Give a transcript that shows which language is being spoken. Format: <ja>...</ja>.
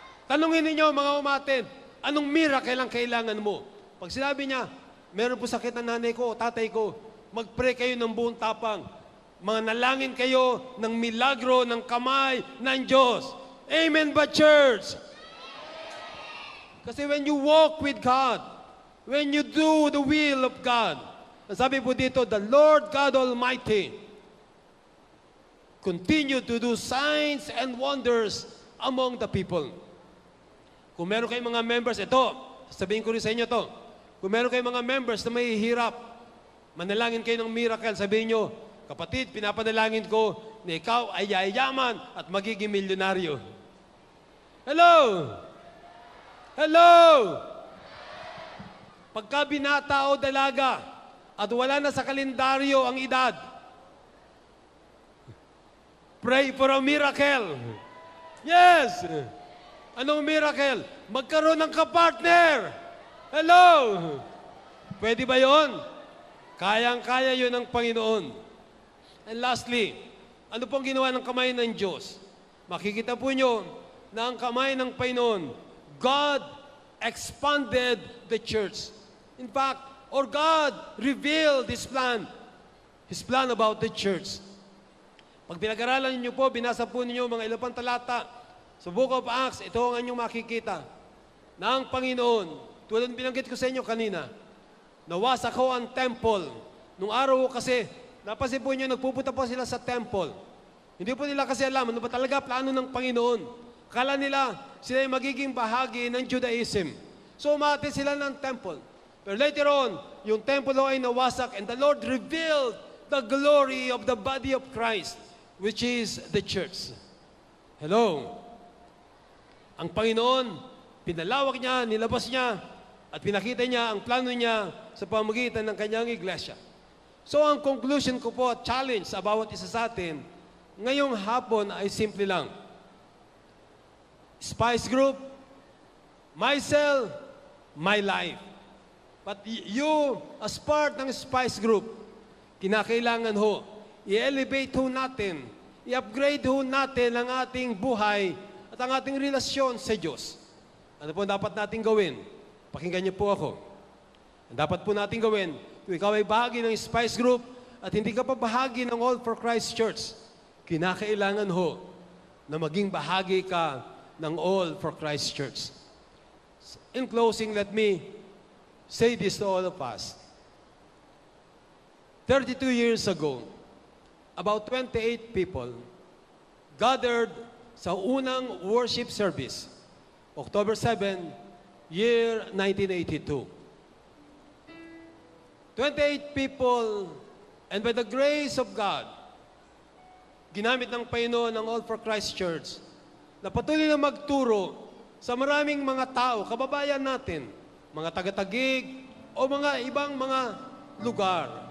<tl>Tanungin ninyo mga umatin, anong miracle ang kailangan mo? Pag sinabi niya, meron po sakit ang nanay ko, tatay ko, mag-pray kayo ng buong tapang. Manalangin kayo ng milagro ng kamay ng Diyos. Amen ba, church?</tl> <en>Kasi when you walk with God, when you do the will of God,</en> <tl>sabi po dito,</tl> <en>the Lord God Almighty continue to do signs and wonders among the people.</en> <tl>Kung meron kayong mga members, ito, sabihin ko rin sa inyo to, kung meron kayong mga members na may hirap, manalangin kayo ng miracle, sabihin nyo, kapatid, pinapanalangin ko na ikaw ay yayaman at magiging milyonaryo. Hello! Hello! Pagka binata o dalaga at wala na sa kalendaryo ang edad,</tl> <en>pray for a miracle.</en> <tl>Yes! Anong miracle? Magkaroon ng kapartner. Hello! Pwede ba yon? Kayang-kaya yun ng Panginoon.</tl> <en>And lastly,</en> <tl>ano pong ginawa ng kamay ng Diyos? Makikita po nyo na ang kamay ng Panginoon,</tl> <en>God expanded the church. In fact, or God revealed His plan about the church.</en> <tl>Pag pinag-aralan niyo po, binasa po ninyo mga ilang pang talata sa Book of Acts, ito ang inyong makikita na ang Panginoon, tulad binanggit ko sa inyo kanina, nawasak ko ang temple. Nung araw kasi, napansin po niyo, nagpupunta po sila sa temple. Hindi po nila kasi alam, ano ba talaga plano ng Panginoon. Kala nila, sila ay magiging bahagi ng Judaism. So, umati sila ng temple.</tl> <en>Pero later on,</en> <tl>yung temple ay nawasak</tl> <en>and the Lord revealed the glory of the body of Christ, which is the church. Hello?</en> <tl>Ang Panginoon, pinalawak niya, nilabas niya, at pinakita niya ang plano niya sa pamamagitan ng kanyang iglesia. So ang conclusion ko po, challenge sa bawat isa sa atin, ngayong hapon ay simple lang.</tl> <en>Spice Group, myself, my life. But you, as part</en> <tl>ng Spice Group, kinakailangan ho, i-elevate ho natin, i-upgrade ho natin ang ating buhay at ang ating relasyon sa Diyos. Ano po dapat natin gawin? Pakinggan niyo po ako. Ang dapat po natin gawin, kung ikaw ay bahagi ng Spice Group at hindi ka pa bahagi ng All for Christ Church, kinakailangan ho na maging bahagi ka ng All for Christ Church.</tl> <en>In closing, let me say this to all of us. 32 years ago, about 28 people gathered</en> <tl>sa unang worship service,</tl> <en>October 7, year 1982.</en> <tl>28 people,</tl> <en>and by the grace of God,</en> <tl>ginamit ng Panginoon ng All for Christ Church na patuloy na magturo sa maraming mga tao, kababayan natin, mga taga-Taguig o mga ibang mga lugar.</tl>